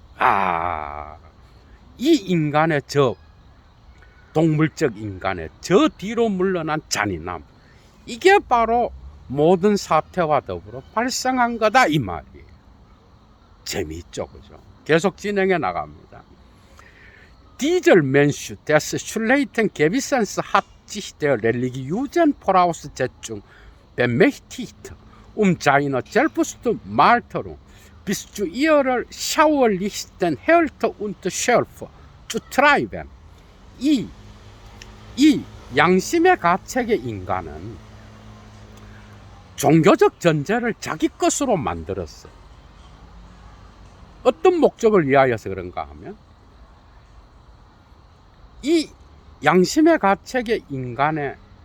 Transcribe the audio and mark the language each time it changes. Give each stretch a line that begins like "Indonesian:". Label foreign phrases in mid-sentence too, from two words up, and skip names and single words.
Korean: 이 인간의 동물적 인간의 저 뒤로 물러난 잔인함, 이게 바로 모든 사태와 더불어 발생한 거다, 이 말이에요. 재미있죠. 그죠? 계속 진행해 나갑니다.
German: Dieser Mensch, des schlechten Gewissens hat sich der religiösen Voraussetzung bemächtigt, seiner Selbstmarterung bis zu ihrer schauerlichsten Härte und Schärfe zu treiben.
Korean: 이 양심의 가책의 인간은 종교적 전제를 자기 것으로 만들었어. 어떤 목적을 위하여서 그런가 하면, 이 양심의 가책의 인간의